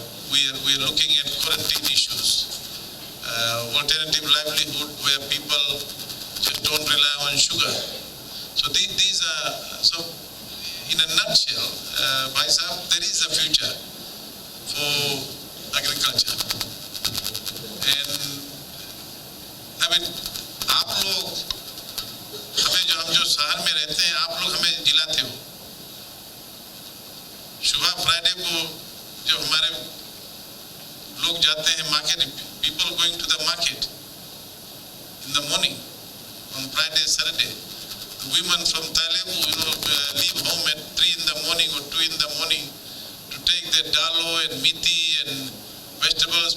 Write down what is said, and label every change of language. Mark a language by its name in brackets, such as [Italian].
[English] We are looking at quarantine issues, alternative livelihood where people just don't rely on sugar. So these are, so in a nutshell, Veisaru, there is a future for agriculture. And I mean, [Hindi] आप लोग हम जो शहर में रहते हैं, आप लोग हमें जिलाते हो। सुबह फ्राइडे को जो हमारे लोग जाते हैं market, [English] people going to the market in the morning on Friday, Saturday. Women from Thailand, leave home at 3 in the morning or 2 in the morning to take their dalo and miti and vegetables.